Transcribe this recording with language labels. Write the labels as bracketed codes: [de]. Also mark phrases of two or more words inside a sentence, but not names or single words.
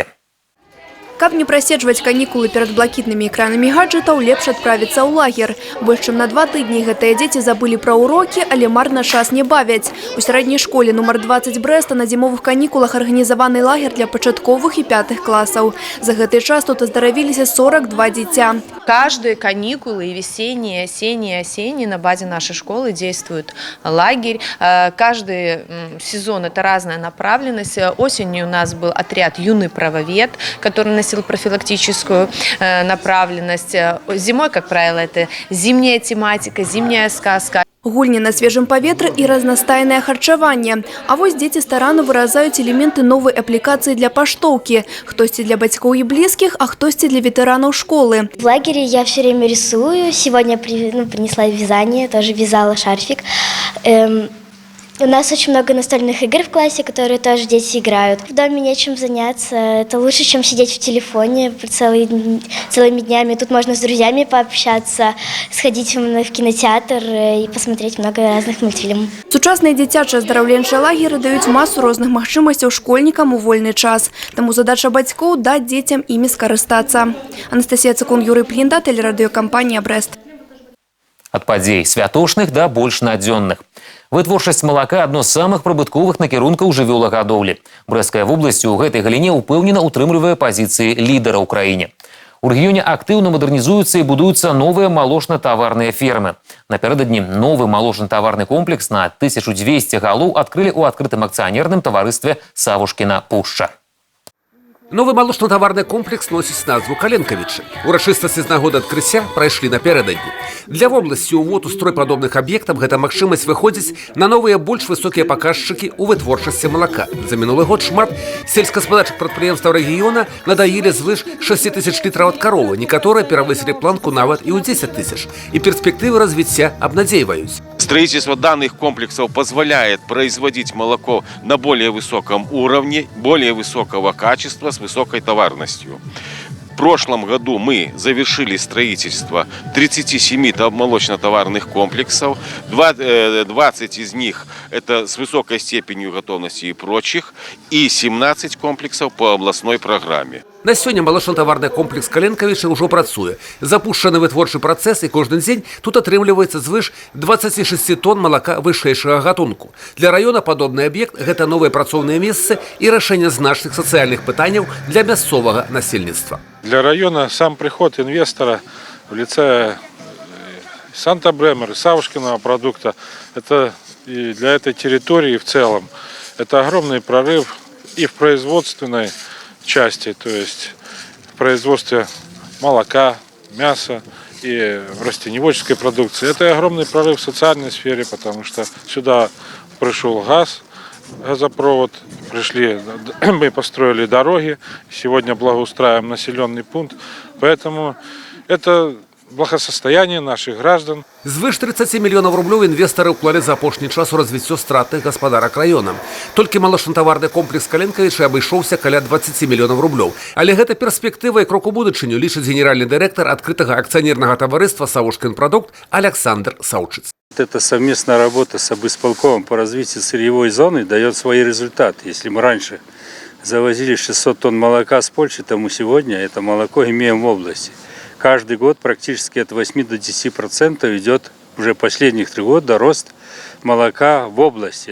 [be] Каб не праседжваць канікулы перад блакітнымі экранамі гаджетаў, лепш адправіцца ў лагер. Больш чым на 2 тыдні гэтыя дзеці забылі пра урокі, але марна час не бавяць. У сярэдняй школе нумар 20 Брэста на зімовых канікулах арганізаваны лагер для пачатковых і 5-х класаў. За гэты час тут аздаравіліся 42 дзіця. [ru] Каждые каникулы, и весенние, осенние, осенние, на базе нашей школы действует лагерь. Каждый сезон это разная направленность. Осенью у нас был отряд «Юный правовед», который носил профилактическую направленность. Зимой, как правило, это зимняя тематика, зимняя сказка. [be] Гульні на свежым паветры і разнастайнае харчаванне. А вось дзеці старанна выразаюць элементы новай аплікацыі для паштоўкі. Хтосьці для бацькоў і блізкіх, а хтосьці для ветэранаў школы. [ru] В лагере я все время рисую. Сегодня принесла вязание, тоже вязала шарфик. У нас очень много настольных игр в классе, которые тоже дети играют. В доме нечем заняться. Это лучше, чем сидеть в телефоне целыми днями. Тут можно с друзьями пообщаться, сходить в кинотеатр и посмотреть много разных мультфильмов. [be] Сучасныя дзіцячыя аздараўленчыя лагеры даюць масу розных магчымасцяў школьнікам у вольны час. Таму задача бацькоў даць дзецям імі скарыстацца. Анастасія Цыкун, Юрый Плінда, тэлерадыёкампанія «Брэст». Ад падзей святочных да больш надзённых. Вытворчасць малака – адно з самых прыбытковых накірункаў жывёлагадоўлі. Брэсцкая вобласць у гэтай галіне упэўнена утрымлівае пазіцыі лідара ў краіне. У рэгіёне актыўна мадэрнізуюцца і будуюцца новыя малочна-таварныя фермы. Напярэдадні новы малочна-таварны комплекс на 1200 галоў адкрылі ў адкрытым акцыянерным таварыстве «Савушкіна Пушча». [ru] Новый молочно-товарный комплекс носит назву «Каленковичи». [be] Урачыстасці з нагоды адкрыцця прайшлі напярэдадні. Для вобласці ўвод у стройпадобных аб'ектаў гэта магчымасць выходзіць на новыя больш высокія паказчыкі ў вытворчасці малака. За мінулы год шмат сельскагаспадарчых прадпрыемстваў рэгіёна надаілі звыш 6 тысяч літраў ад каровы, некаторыя перавысілі планку нават і ў 10 тысяч. [ru] И перспективы развития обнадеиваюсь. Строительство данных комплексов позволяет производить молоко на более высоком уровне, более высокого качества, с высокой товарностью. В прошлом году мы завершили строительство 37 молочно-товарных комплексов, 20 из них это с высокой степенью готовности и прочих, и 17 комплексов по областной программе. [be] На сёння малочна-таварны комплекс «Каленковичи» ўжо працуе. Запушчаны вытворчы працэс, і кожны дзень тут атрымліваецца звыш 26 тонн малака вышэйшага гатунку. Для раёна падобны аб'ект – гэта новыя працоўныя месцы і рашэнне значных сацыяльных пытанняў для мясцовага насельніцтва. [ru] Для района сам приход инвестора в лице Санта-Бремер и Савушкиного продукта, это и для этой территории в целом, это огромный прорыв и в производственной части, то есть в производстве молока, мяса и в растеневодческой продукции. Это огромный прорыв в социальной сфере, потому что сюда пришел газ, газопровод, мы построили дороги, сегодня благоустраиваем населенный пункт, поэтому это благосостояние наших граждан. [be] Звыш 30 мільёнаў рублёў інвестары ўклалі за апошні час у развіццё стратных гаспадарак раёна. Толькі малочна-таварны комплекс «Каленковичи» абышоўся каля 20 мільёнаў рублёў. Але гэта перспектыва і крок у будучыню, лічыць генеральны дырэктар адкрытага акцыянернага таварыства «Савушкин продукт» Александр Саучыц. [ru] Эта совместная работа с обысполкомом по развитию сырьевой зоны дает свои результаты. Если мы раньше завозили 600 тонн молока с Польши, то мы сегодня это молоко имеем в области. Каждый год практически от 8 до 10% идет уже последних 3 года рост молока в области.